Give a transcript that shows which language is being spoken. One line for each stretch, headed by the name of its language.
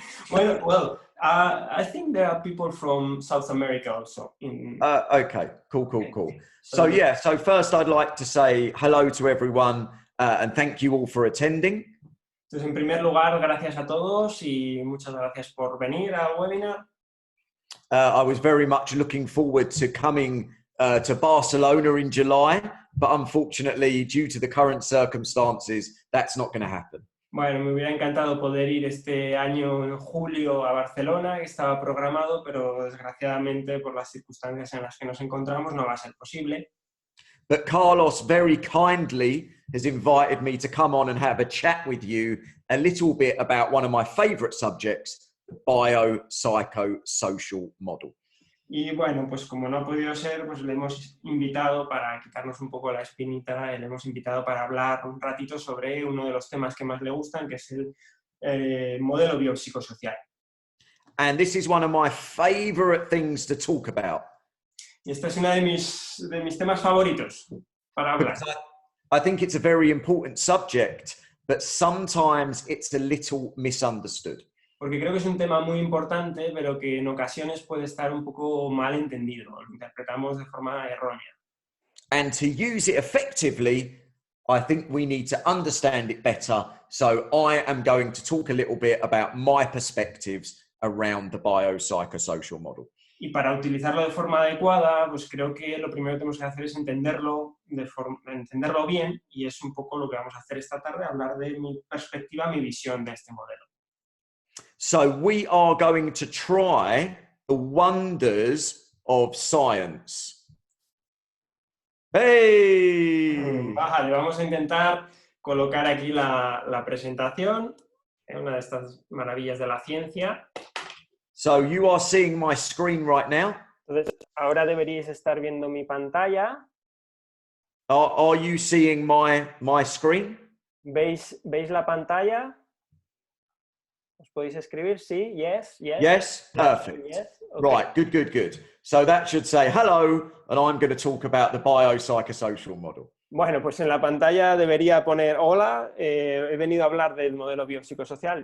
English: well, I think there are people from South America also. Okay, cool. So yeah, so first I'd like to say hello to everyone and thank you all for attending.
Spanish: Entonces, en primer lugar, gracias a todos y muchas gracias por venir al webinar.
English: I was very much looking forward to coming to Barcelona in July, but unfortunately, due to the current circumstances, that's not going to happen.
Spanish: Bueno, me hubiera encantado poder ir este año en julio a Barcelona, que estaba programado, pero desgraciadamente por las circunstancias en las que nos encontramos no va a ser posible.
English: But Carlos very kindly has invited me to come on and have a chat with you a little bit about one of my favorite subjects, the biopsychosocial model.
Spanish: Y bueno, pues como no ha podido ser, pues le hemos invitado para quitarnos un poco la espinita, le hemos invitado para hablar un ratito sobre uno de los temas que más le gustan, que es el modelo biopsicosocial.
English: And this is one of my favorite things to talk about.
Spanish: Y este es uno de mis temas favoritos para hablar.
English: I think it's a very important subject, but sometimes it's a little misunderstood.
Spanish: Porque creo que es un tema muy importante, pero que en ocasiones puede estar un poco mal entendido, lo interpretamos de forma errónea.
English: And to use it effectively, I think we need to understand it better. So I am going to talk a little bit about my perspectives around the biopsychosocial model.
Spanish: Y para utilizarlo de forma adecuada, pues creo que lo primero que tenemos que hacer es entenderlo bien, y es un poco lo que vamos a hacer esta tarde, hablar de mi perspectiva, mi visión de este modelo.
English: So we are going to try the wonders of science. ¡Hey!
Spanish: Vale, vamos a intentar colocar aquí la presentación, una de estas maravillas de la ciencia.
English: So you are seeing my screen right now.
Spanish: Entonces, ahora deberíais estar viendo mi pantalla.
English: Are you seeing my screen?
Spanish: ¿Veis la pantalla? ¿Os podéis escribir? Sí, yes.
English: Yes, perfect. Yes, okay. Right, good. So that should say hello, and I'm going to talk about the biopsychosocial model.
Spanish: Bueno, pues en la pantalla debería poner hola, he venido a hablar del modelo biopsicosocial.